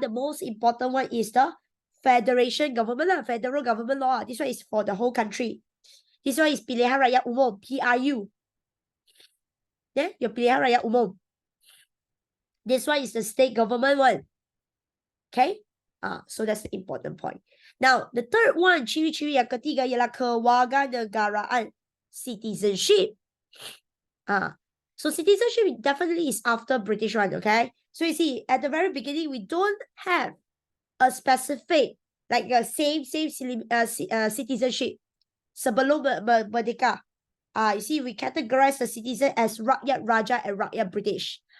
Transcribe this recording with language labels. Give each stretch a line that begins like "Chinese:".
English: The most important one is the federation government, federal government law. This one is for the whole country. This one is Pilihan Raya Umum, PRU. Yeah, your Pilihan Raya Umum. This one is the state government one. Okay? So that's the important point. Now, the third one,
Malay: ciri-ciri yang ketiga ialah kewarganegaraan, citizenship.
English: So citizenship definitely is after British one, okay? So you see, at the very beginning, we don't have a specific, like a same citizenship.
Malay: Sebelum merdeka.
English: You see, we categorize the citizen as Rakyat Raja and Rakyat British.